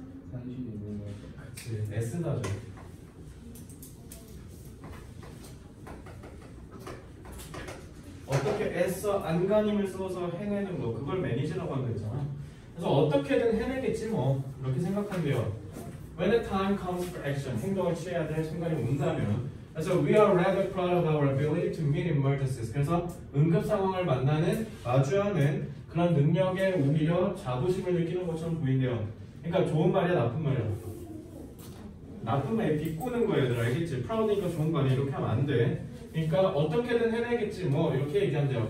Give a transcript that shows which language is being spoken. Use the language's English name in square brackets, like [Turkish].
[Korean] 상식이 있는 거. 그치, 애쓰다죠. 어떻게 애써 안간힘을 써서 해내는 거, 그걸 매니지라고 하는 거잖아. 그래서 어떻게든 해내겠지 뭐, 이렇게 생각한대요. [English] When the time comes for action, [Korean] 행동을 취해야 될 순간이 온다면. 그래서 [English] we are rather proud of our ability to meet emergencies. [Korean] 그래서 응급 상황을 마주하는 그런 능력에 오히려 자부심을 느끼는 것처럼 보인대요. 그러니까 좋은 말이야, 나쁜 말이야? 나쁜 말이 비꼬는 거야, 얘들아. 알겠지? proud니까 좋은 거 아니야. 이렇게 하면 안 돼. 그러니까 어떻게든 해내겠지 뭐, 이렇게 얘기한대요.